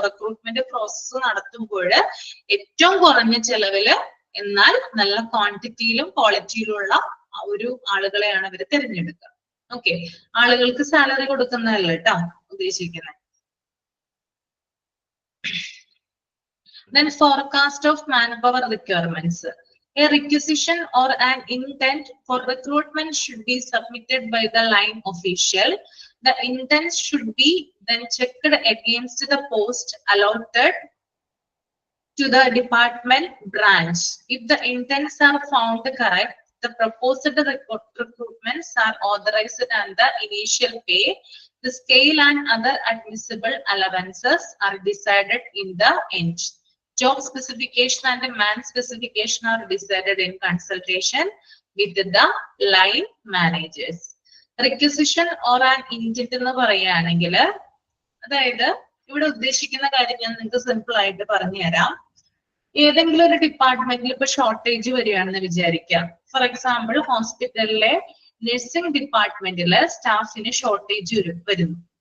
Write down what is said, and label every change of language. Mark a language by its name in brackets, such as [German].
[Malayalam] Recruitment process നടത്തുമ്പോൾ ഏറ്റവും കുറഞ്ഞ ചെലവില് എന്നാൽ നല്ല ക്വാണ്ടിറ്റിയിലും ക്വാളിറ്റിയിലുള്ള ഒരു ആളുകളെയാണ് ഇവർ തിരഞ്ഞെടുക്കുക. ഓക്കെ, ആളുകൾക്ക് സാലറി കൊടുക്കുന്നതല്ല കേട്ടോ ഉദ്ദേശിക്കുന്നത്. [English] Then forecast of manpower requirements. A requisition or an intent for recruitment should be submitted by the line official. The intent should be then checked against the post allotted to the department branch. If the intents are found correct, the proposed recruitments are authorized and the initial pay, the scale and other admissible allowances are decided in the end. Job specification and the man specification are decided in consultation with the line managers. Requisition or an intent [Malayalam] എന്ന് പറയുകയാണെങ്കിൽ, അതായത് ഇവിടെ ഉദ്ദേശിക്കുന്ന കാര്യം ഞാൻ നിങ്ങൾക്ക് simple ആയിട്ട് പറഞ്ഞുതരാം. ഏതെങ്കിലും ഒരു ഡിപ്പാർട്ട്മെന്റിൽ ഇപ്പൊ ഷോർട്ടേജ് വരികയാണെന്ന് വിചാരിക്കാം. ഫോർ എക്സാമ്പിൾ, ഹോസ്പിറ്റലിലെ നഴ്സിംഗ് ഡിപ്പാർട്ട്മെന്റില് സ്റ്റാഫിന് ഷോർട്ടേജ് വരുന്നു.